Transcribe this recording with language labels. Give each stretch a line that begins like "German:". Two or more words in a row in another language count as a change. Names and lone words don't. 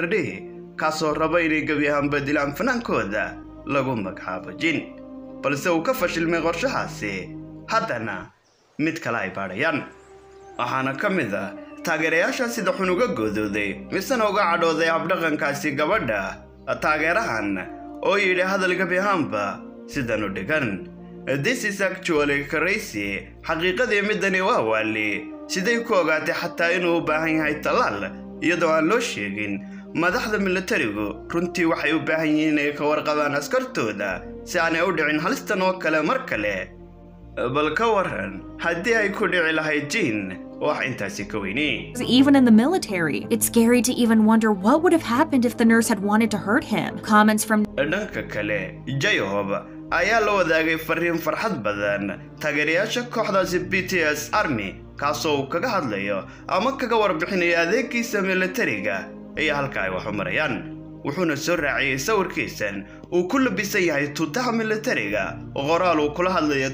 Somali: D kaasoo raba inay gabi ahaanba dilaan fanaankooda lagu magacaabo Jin balse uu ka fashilmay qorshahaasi haddana mid kale ay baadhayaan waxaana ka mid ah taageerayaasha sida xun uga godooday misana uga cadhooday habdhaqankaasi gabadha taageerahan oo yidhi hadal gabi ahaanba sidan u dhigan
English: This is actually crazy.
Somali: xaqiiqadii midani waa waali siday ku ogaatay xataa inuu u baahan yahay talaal iyadoo aan loo sheegin madaxda militarigu runtii waxay u baahan yihiin inay ka warqabaan askartooda si aanay u dhicin halistan oo kale mar kale bal ka waran haddii ay ku dhici lahayd Jin wax intaasi ka weyni
English: Even in the military, it's scary to even wonder what would have happened if the nurse had wanted to hurt him. Comments from
Somali: dhanka kale J-Hope ayaa la wadaagay fariin farxad badan taageerayaasha kooxdaasi BTS Army kaasoo kaga hadlayo ama kaga warbixinayo adeegkiisa militariga iyo halka ay wax u marayaan wuxuuna soo raaciyay sawirkiisan uu ku labisan yahay tuutaha militariga oo qoraal uu kula hadlayo